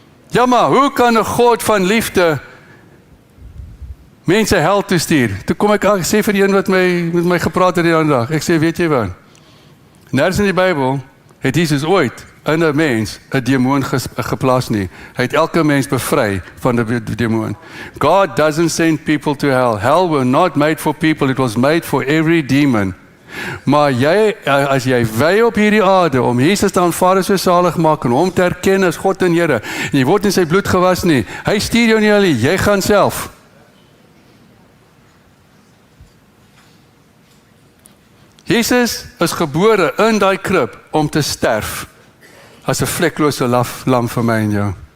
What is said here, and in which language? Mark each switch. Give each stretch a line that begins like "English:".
Afrikaans: Ja, maar hoe kan 'n God van liefde mense hel toe stuur? Toe kom ek sê vir die een wat met my gepraat het die ander dag. Ek sê, weet jy wat? Nergens in die Bybel het Jesus ooit in 'n mens 'n demoon geplaas nie. Hy het elke mens bevry van die demoon.
English: God doesn't send people to hell. Hell was not made for people, it was made for every demon.
Afrikaans: Maar jy, as jy wy op hierdie aarde om Jesus te aanvaar as sy saligmaker en hom te erken as God en Here, en jy word in sy bloed gewas nie, hy stuur jou nie alleen, jy gaan self. Jesus is gebore in daai krib om te sterf as 'n vleklose lam vir my en jou.